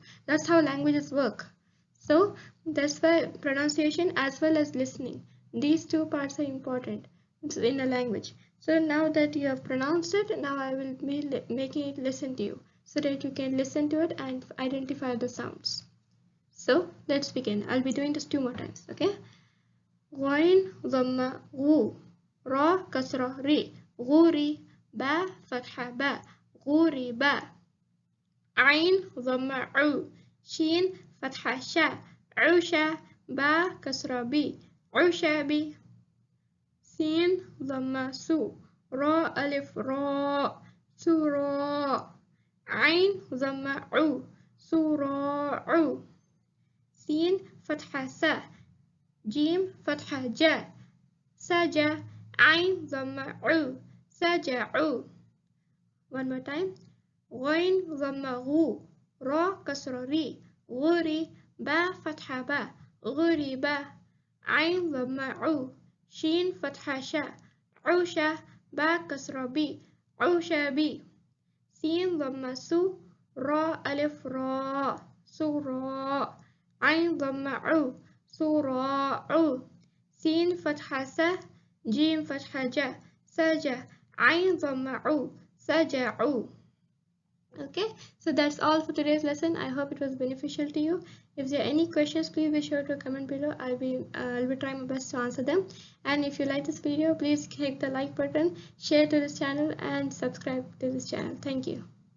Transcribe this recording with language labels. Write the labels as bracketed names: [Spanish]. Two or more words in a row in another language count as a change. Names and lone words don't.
[English] That's how languages work. So that's why pronunciation as well as listening, these 2 parts are important in a language. So now that you have pronounced it, now I will be making it listen to you, so that you can listen to it and identify the sounds. So let's begin. I'll be doing this 2 more times. Okay. [Arabic] غين ضمة غُ، راء كسرة رِ، غُرِ، باء فتحة بَ، غُرِبَ. عين ضمة عُ، شين فتحة شَ، عُشَ، باء كسرة بِ، عُشِبِ. سين ضمة سُ، راء ألف را، سُرا. عين ضمة عُ، سُراعُ. سين فتحة سَ، جيم فتحة جَ، سَجَ. عين ضمة عُ، سَجَعُ. [English] One more time. [Arabic] غين ضمة غُ، راء كسرة رِ، غُرِ، باء فتحة بَ، غُرِبَ. عين ضمة عُ، شين فتحة شَ، عُشَ، باء كسرة بِ، عُشِبِ. سين ضمة سُ، راء ألف را، سُرا. عين ضمة عُ، سُراعُ. سين فتحة سَ، جيم فتحة جَ، سَجَ. عين ضمة عُ، سَجَعُ. [English] Okay, so that's all for today's lesson. I hope it was beneficial to you. If there are any questions, please be sure to comment below. I'll be trying my best to answer them. And if you like this video, please click the like button, share to this channel, and subscribe to this channel. Thank you.